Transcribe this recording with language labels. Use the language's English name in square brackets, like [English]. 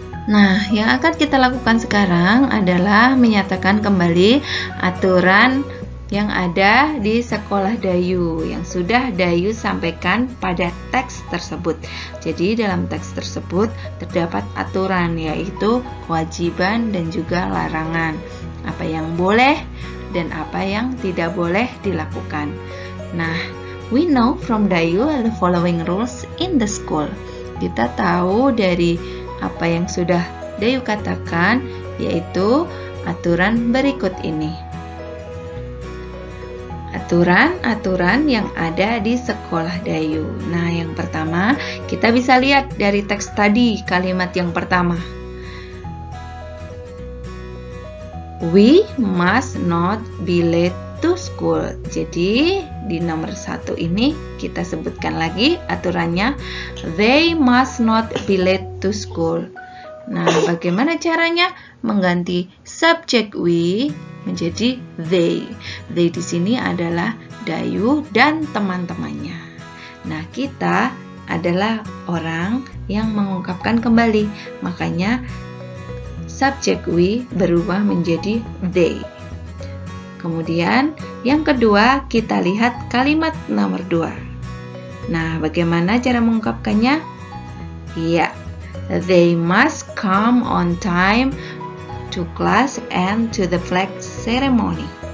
[Indonesian] Nah, yang akan kita lakukan sekarang adalah menyatakan kembali aturan yang ada di sekolah Dayu yang sudah Dayu sampaikan pada teks tersebut. Jadi dalam teks tersebut terdapat aturan, yaitu kewajiban dan juga larangan. Apa yang boleh dan apa yang tidak boleh dilakukan. [English] Nah, we know from Dayu the following rules in the school. [Indonesian] Kita tahu dari apa yang sudah Dayu katakan, yaitu aturan berikut ini. Aturan-aturan yang ada di sekolah Dayu. Nah, yang pertama, kita bisa lihat dari teks tadi, kalimat yang pertama. [English] We must not be late to school. [Indonesian] Jadi, di nomor 1 ini kita sebutkan lagi aturannya. [English] They must not be late to school. [Indonesian] Nah, bagaimana caranya? Mengganti subjek we menjadi they. They di sini adalah Dayu dan teman-temannya. Nah, kita adalah orang yang mengungkapkan kembali. Makanya subjek we berubah menjadi they. Kemudian yang kedua, kita lihat kalimat nomor 2. Nah, bagaimana cara mengungkapkannya? [English] Ya, they must come on time to class and to the flag ceremony.